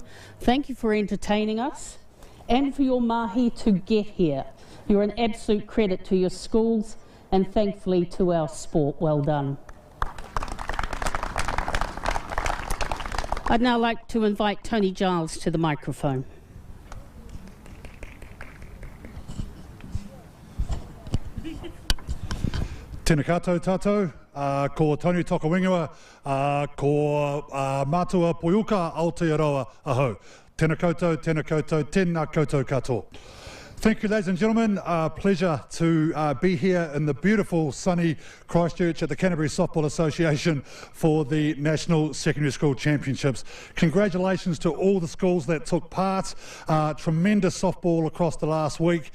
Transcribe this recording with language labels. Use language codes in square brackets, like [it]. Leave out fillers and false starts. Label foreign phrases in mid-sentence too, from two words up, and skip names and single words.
[en] Thank you for entertaining us and for your mahi to get here. You're an absolute credit to your schools and thankfully to our sport. Well done. I'd now like to invite Tony Giles to the microphone. [mi] Tēnā koutou tātou, ko Tony Tokawingawa, ko mātua poiuka Aotearoa ahau. Tēnā koutou, tēnā koutou katoa. [en] Thank you, ladies and gentlemen. Pleasure to be here in the beautiful, sunny Christchurch at the Canterbury Softball Association for the National Secondary School Championships. Congratulations to all the schools that took part. Tremendous softball across the last week.